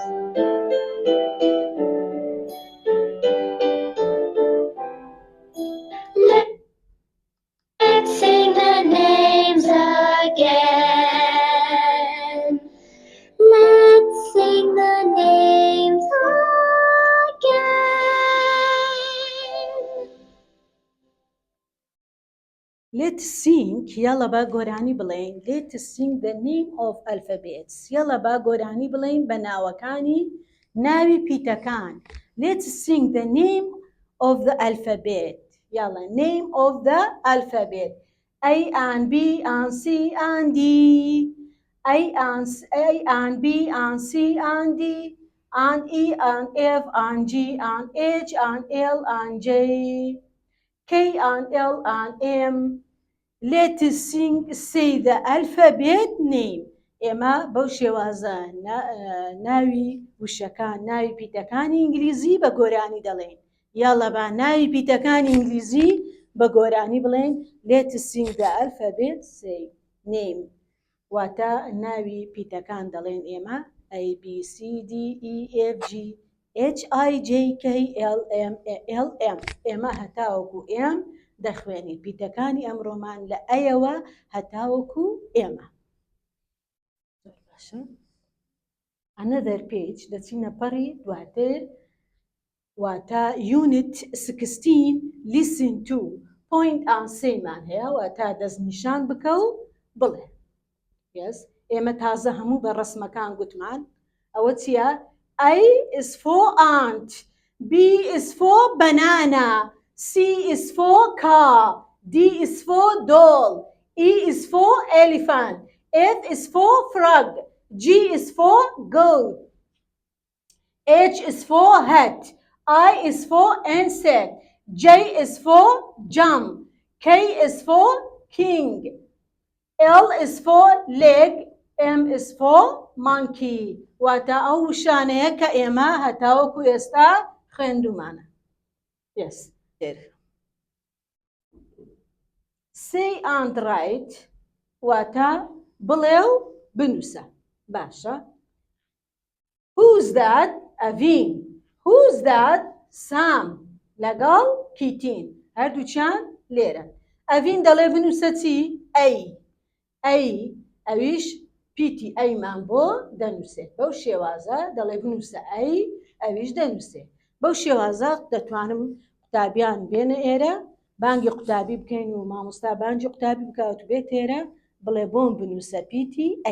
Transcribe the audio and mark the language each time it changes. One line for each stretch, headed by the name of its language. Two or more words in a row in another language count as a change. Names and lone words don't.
English: Let's sing the names again. Let's sing the names again. Let's sing.
Central Kurdish: يلا با گۆرانی بڵێین.
English: Let's sing the name of alphabets.
Central Kurdish: يلا با گۆرانی بڵێین بە ناوەکانی ناوی پیتەکان.
English: Let's sing the name of the alphabet. يلا name of the alphabet. A and B and C and D. A and B and C and D. And E and F and G and H and L and J. K and L and M. Let's say the alphabet name.
Central Kurdish: ئێمە بەو شێوازە ناوی وشەکان ناوی پیتەکانی ئینگلیزی بە گۆرانی دەڵێن. یاڵە با ناوی پیتەکانی ئینگلیزی بە گۆرانی بڵێن.
English: Let's sing the alphabet name.
Central Kurdish: واتە ناوی پیتەکان دەڵێن ئێمە A B C D E F G H I J K L M ئێمە هەتاوەکو M دەخوێنین. پیتەکانی ئەمڕۆمان لە ئەیەوە هەتاوەکو ئێمە.
English: Another page
Central Kurdish: دەچینە پەڕی دواتر واتە Unit 16
English: Listen to Point and say
Central Kurdish: مان هەیە واتە دەستنیشان بکە و بڵێ.
English: Yes.
Central Kurdish: ئێمە تازە هەموو بە ڕسمەکان گوتمان. ئەوە چییە؟
English: A is for ant. B is for banana. C is for car. D is for doll. E is for elephant. F is for frog. G is for goat. H is for hat. I is for insect. J is for jump. K is for king. L is for leg. M is for monkey.
Central Kurdish: واتا ئەو شانەیە کە ئێمە هەتاوەکو ئێستا خوێندومانە.
English: Yes. Say and write
Central Kurdish: واتا بڵێ و بنووسە. باشە.
English: Who's that? Avin. Who's that? Sam.
Central Kurdish: لەگەڵ کیتین. هەردووچیان لێرە. ئەڤین دەڵێ بنووسە چی؟ ئەی. ئەی ئەویش پیتی ئەیمان بۆ دەنووسێت. بەو شێوازە دەڵێ بنووسە ئەی ئەویش دەنووسێت. بەو شێوازە دەتوانم قوتابیان بێنە ئێرە بانگی قوتابی بکەین و مامۆستا بانگی قوتابی بکات و بێت ئێرە بڵێ بۆم بنووسە پیتی ئەی.